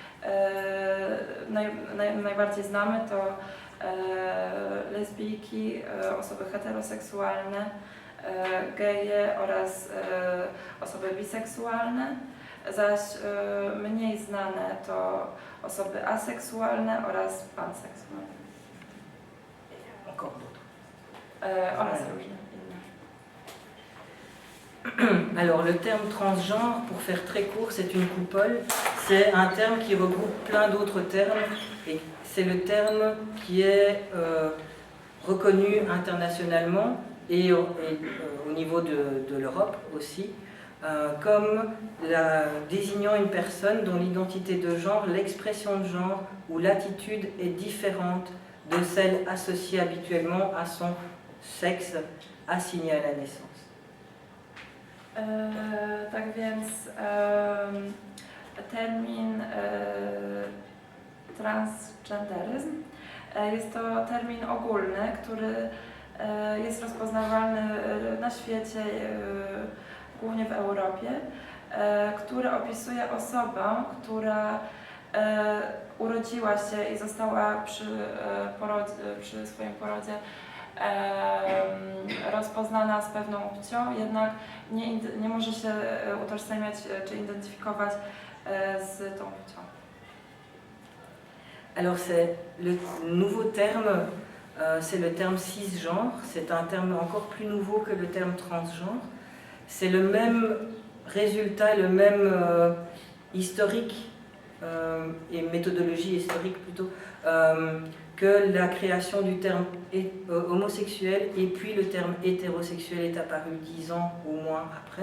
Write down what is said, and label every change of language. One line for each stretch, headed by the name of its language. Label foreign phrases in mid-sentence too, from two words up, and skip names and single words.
Polish: najbardziej znamy, to lesbijki, osoby heteroseksualne, geje oraz osoby biseksualne, zaś mniej znane to osoby aseksualne oraz panseksualne. Oraz różne inne.
French: Alors le terme transgenre, pour faire très court, c'est une coupole. C'est un terme qui regroupe plein d'autres termes et c'est le terme qui est reconnu internationalement et au niveau de l'Europe aussi, comme désignant une personne dont l'identité de genre, l'expression de genre ou l'attitude est différente de celle associée habituellement à son sexe assigné à la naissance.
Polish: Tak więc termin transgenderyzm jest to termin ogólny, który jest rozpoznawalny na świecie, głównie w Europie, który opisuje osobę, która urodziła się i została przy swoim porodzie rozpoznana z pewną płcią, jednak nie może się utożsamiać czy identyfikować z tą płcią.
French: Alors c'est le nouveau terme, c'est le terme cisgenre, c'est un terme encore plus nouveau que le terme transgenre. C'est le même résultat, le même historique et méthodologie historique plutôt, que la création du terme homosexuel et puis le terme hétérosexuel est apparu 10 ans au moins après.